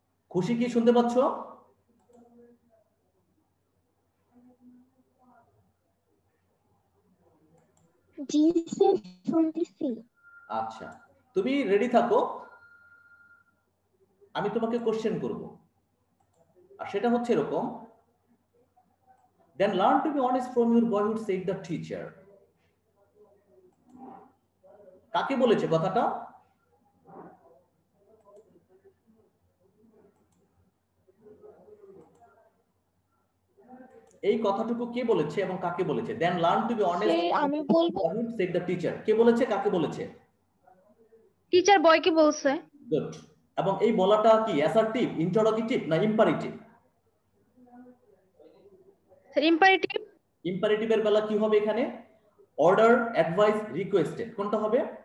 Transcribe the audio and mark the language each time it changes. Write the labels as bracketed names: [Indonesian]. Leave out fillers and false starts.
[Bangla] খুশি কি শুনতে পাচ্ছ? জি স্যার শুনতেছি। আচ্ছা, তুমি রেডি থাকো, আমি তোমাকে কোশ্চেন করব। আর সেটা হচ্ছে এরকম, [English] then learn to be honest from your boyhood said the teacher. [Bangla] কাকে বলেছে কথাটা? এই কথাটুকু কে বলেছে এবং কাকে বলেছে? [English] then learn to be honest [Bangla] আমি বলবো। [English] boyhood said the teacher. [Bangla] কে বলেছে, কাকে বলেছে? টিচার বয়কে বলছে। গুড। এবং এই বলাটা কি অ্যাসার্টিভ, ইন্টারোগেটিভ না ইম্পারেটিভ? Sir imperative. ইম্পারেটিভের বেলা কি হবে এখানে? অর্ডার, অ্যাডভাইস, রিকোয়েস্টেড, কোনটা হবে?